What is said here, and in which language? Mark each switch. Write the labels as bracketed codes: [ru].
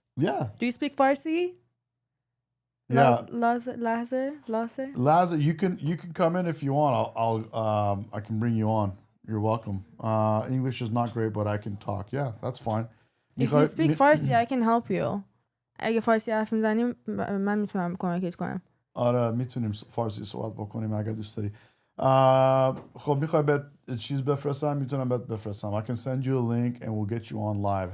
[en] Yeah. Do you speak Farsi? Yeah. Lazer, you can come in if you want. I can bring you on. You're welcome. English is not great, but I can talk. Yeah, that's fine. If you speak Farsi, I can help you. [fa] اگه فارسی حرف میزنیم من میتونم کمکت کنم. آره میتونیم فارسی صحبت بکنیم اگر دوست داری. خب میخوای بهت چیز بفرستم میتونم بهت بفرستم. [en] I can send you a link and we'll get you on live.